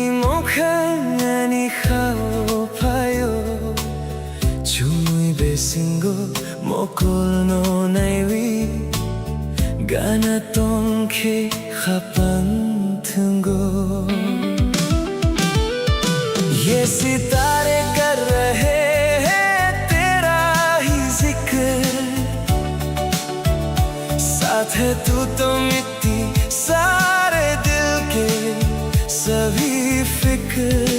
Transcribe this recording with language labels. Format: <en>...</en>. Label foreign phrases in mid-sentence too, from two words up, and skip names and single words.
<trp>mokhani khao payo chui besingo mokol no naiwi gana tongke khapan thungo।</trp> <hi>ये सितारे कर रहे हैं तेरा ही जिक्र, साथ है तू तो मिट्टी सारे दिल के सभी फिक्र।</hi>